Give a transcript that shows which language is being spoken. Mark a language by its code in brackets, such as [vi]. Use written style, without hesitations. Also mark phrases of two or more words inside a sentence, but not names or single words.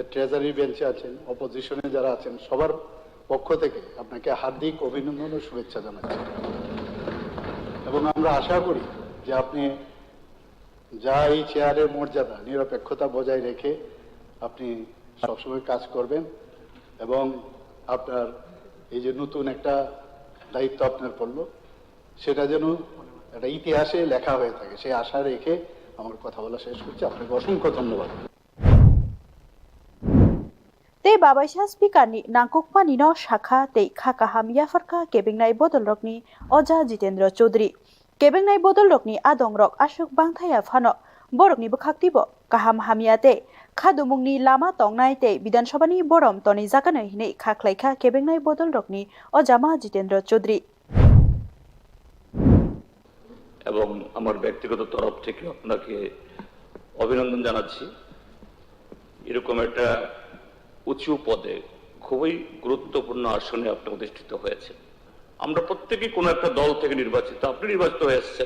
[bn] ট্রেজারি বেঞ্চে আছেন অপোজিশনে যারা আছেন সবার পক্ষ থেকে আপনাকে হার্দিক অভিনন্দন ও শুভেচ্ছা জানাচ্ছি এবং আমরা আশা করি যে আপনি যা এই চেয়ারের মর্যাদা নিরপেক্ষতা বজায় রেখে আপনি সবসময় কাজ করবেন এবং আপনার এই যে নতুন একটা দায়িত্ব আপনার পড়লো সেটা যেন একটা ইতিহাসে লেখা হয়ে থাকে সেই আশা রেখে আমার কথা বলা শেষ করছি। আপনাকে অসংখ্য ধন্যবাদ। [trp] ते बाबाइसा स्पीकारनि नांकुकमानि न शाखा ते खाका हामियाफोरखा केबेंनाय बदल रकनि अजा जितेन्द्र चौधरी केबेंनाय बदल रकनि आदं रक आशुक बांथाया फानो बरकनि बखाक्तिबो काहाम हामिया ते खादुमुंगनि लामा तंनाय ते विधानसभानि बरम तनि जागानो हिनै खाख्लायखा केबेंनाय बदल रकनि अजामा जितेन्द्र चौधरी [bn] এবং আমার ব্যক্তিগত তরফ থেকে আপনাকে অভিনন্দন জানাচ্ছি। এরকম একটা উঁচু পদে খুবই গুরুত্বপূর্ণ আসনে আপনি অধিষ্ঠিত হয়েছে। আমরা প্রত্যেকেই কোনো একটা দল থেকে নির্বাচিত, আপনি নির্বাচিত হয়ে এসেছেন।